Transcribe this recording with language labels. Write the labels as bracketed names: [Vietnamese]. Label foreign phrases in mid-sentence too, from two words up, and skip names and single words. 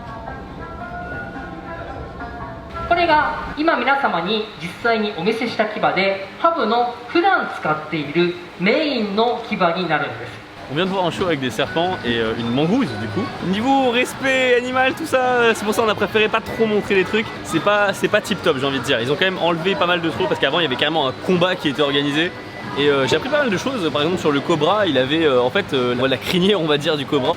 [Japanese] これが今皆様に実際にお見せした牙でハブの普段使っているメインの牙になるんです。 [French] On vient de voir un show avec des serpents et une mangouze du coup. Niveau respect animal, tout ça, c'est pour ça qu'on a préféré pas trop montrer les trucs. C'est pas tip top j'ai envie de dire. Ils ont quand même enlevé pas mal de trucs parce qu'avant il y avait carrément un combat qui était organisé. Et j'ai appris pas mal de choses, par exemple sur le cobra, il avait en fait la crinière on va dire du cobra.